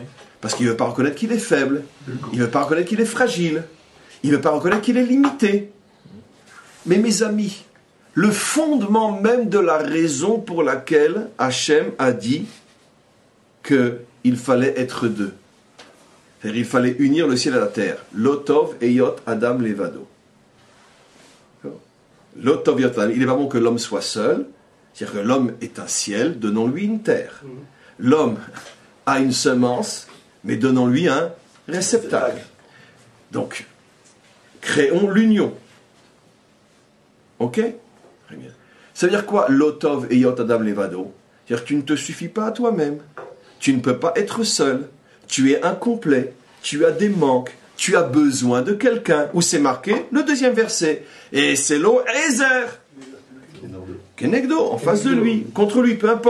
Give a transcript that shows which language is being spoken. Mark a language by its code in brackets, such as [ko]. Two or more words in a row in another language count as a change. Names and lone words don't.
[fr] Parce qu'il ne veut pas reconnaître qu'il est faible. Il ne veut pas reconnaître qu'il est fragile. Il ne veut pas reconnaître qu'il est limité. Mais mes amis, le fondement même de la raison pour laquelle Hachem a dit qu'il fallait être deux. C'est-à-dire il fallait unir le ciel et la terre. [he] לא טוב היות אדם לבדו. לא טוב היות אדם. [fr] Il n'est pas bon que l'homme soit seul. C'est-à-dire que l'homme est un ciel, donnons-lui une terre. L'homme a une semence, mais donnons-lui un réceptacle. Donc, créons l'union. Ok? Très bien. Ça veut dire quoi? [he] לא טוב היות אדם לבדו. [fr] C'est-à-dire que tu ne te suffis pas à toi-même. Tu ne peux pas être seul. Tu es incomplet. Tu as des manques. Tu as besoin de quelqu'un. Où c'est marqué? Le deuxième verset. Et c'est l'eau Ezer. Kenegdo, en face de lui. Contre lui, peu importe.